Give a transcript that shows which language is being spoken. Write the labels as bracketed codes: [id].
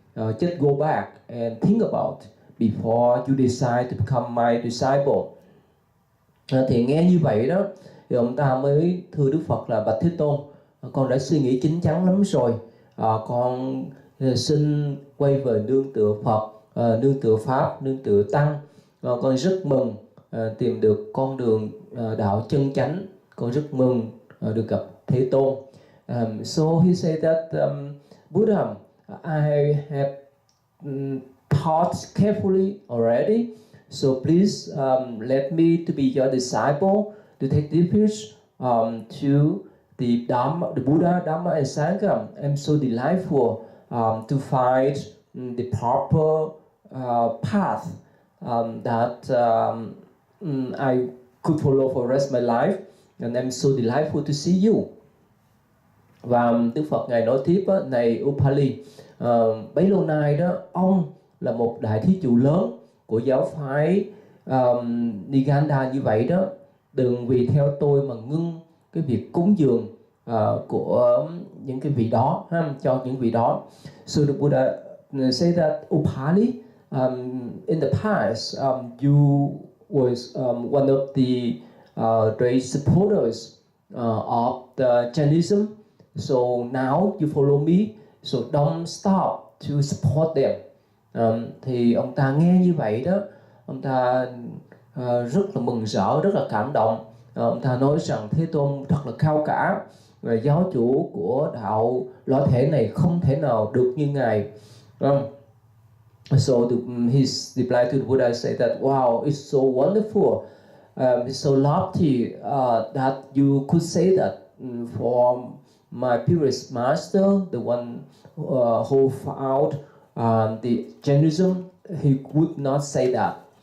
[en] Just go back and think about before you decide to become my disciple. [vi] Thì nghe như vậy đó, thì ông ta mới thưa Đức Phật là: bạch Thế Tôn, con đã suy nghĩ chín chắn lắm rồi. Con xin quay về nương tựa Phật, nương tựa Pháp, nương tựa Tăng. Con rất mừng tìm được con đường đạo chân chánh. Con rất mừng được gặp Thế Tôn. [en] So he said that Buddha, I have thought carefully already. So please let me to be your disciple, to take refuge to the Dhamma, the Buddha, Dhamma and Sangha. I'm so delightful to find the proper path that I could follow for the rest of my life, and I'm so delightful to see you. [vi] Và Đức Phật ngài nói tiếp á, này Upali, bấy lâu nay đó ông là một đại thí chủ lớn của giáo phái Niganda như vậy đó, đừng vì theo tôi mà ngưng cái việc cúng dường của những cái vị đó, cho những vị đó. [en] So the Buddha say that Upali, in the past you was one of the great supporters of the Jainism. So now you follow me, so don't stop to support them. [vi] Thì ông ta nghe như vậy đó, ông ta rất là mừng rỡ, rất là cảm động. Ông ta nói rằng Thế Tôn thật là cao cả, và giáo chủ của đạo lõa thể này không thể nào được như ngài. [en] So his reply to the Buddha said that, wow, it's so wonderful, it's so lofty that you could say that for my previous master, the one who found the Jainism, he would not say that.